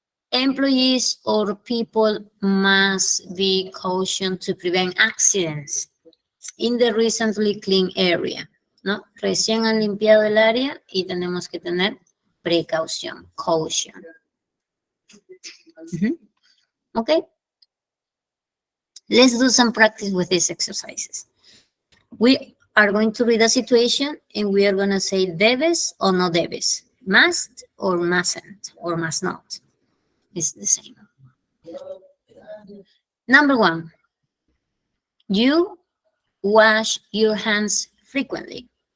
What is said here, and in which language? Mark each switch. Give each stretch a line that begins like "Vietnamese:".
English: Employees or people must be cautious to prevent accidents in the recently cleaned area, ¿no?
Spanish: Recién han limpiado el área y tenemos que tener precaución, caution. ¿Ok?
English: Let's do some practice with these exercises. We are going to read a situation and we are going to say
Spanish: debes or no debes,
English: must or mustn't or must not. It's the same. Number 1, you wash your hands frequently.